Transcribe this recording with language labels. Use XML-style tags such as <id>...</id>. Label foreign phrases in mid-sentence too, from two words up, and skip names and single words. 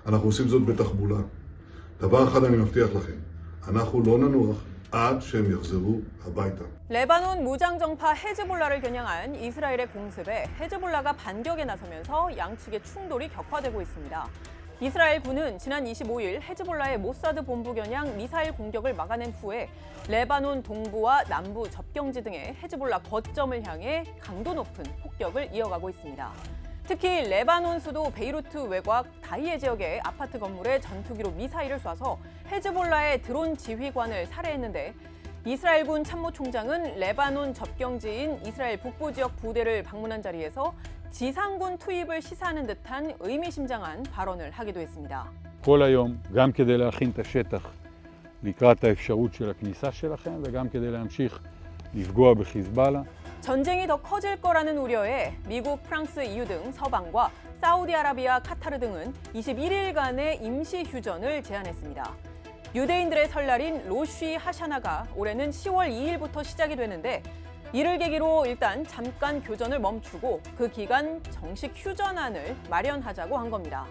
<he>אנחנו עושים זאת בתחבולה. דבר אחד אני מבטיח לכם, אנחנו לא ננוח עד שהם יחזרו הביתה.</he> <ko>레바논 무장정파 헤즈볼라를 겨냥한 이스라엘의 공습에 헤즈볼라가 반격에 나서면서 양측의 충돌이 격화되고 있습니다. 이스라엘 군은 지난 25일 헤즈볼라의 모사드 본부 겨냥 미사일 공격을 막아낸 후에 레바논 동부와 남부 접경지 등의 헤즈볼라 거점을 향해 강도 높은 폭격을 이어가고 있습니다. 특히 레바논 수도 베이루트 외곽 다히에 지역의 아파트 건물에 전투기로 미사일을 쏴서 헤즈볼라의 드론 지휘관을 살해했는데 이스라엘군 참모총장은 레바논 접경지인 이스라엘 북부 지역 부대를 방문한 자리에서 지상군 투입을 시사하는 듯한 의미심장한 발언을 하기도 했습니다.</ko> <he>כל היום, גם כדי להכין את השטח לקראת האפשרות של הכניסה שלכם וגם כדי להמשיך לפגוע בחיזבאללה.</he> <ko>전쟁이 더 커질 거라는 우려에 미국, 프랑스, EU 등 서방과 사우디아라비아, 카타르 등은 21일간의 임시 휴전을 제안했습니다. 유대인들의 설날인 로쉬 하샤나가 올해는 10월 2일부터 시작이 되는데 이를 계기로 일단 잠깐 교전을 멈추고 그 기간 정식 휴전안을 마련하자고 한 겁니다.</ko>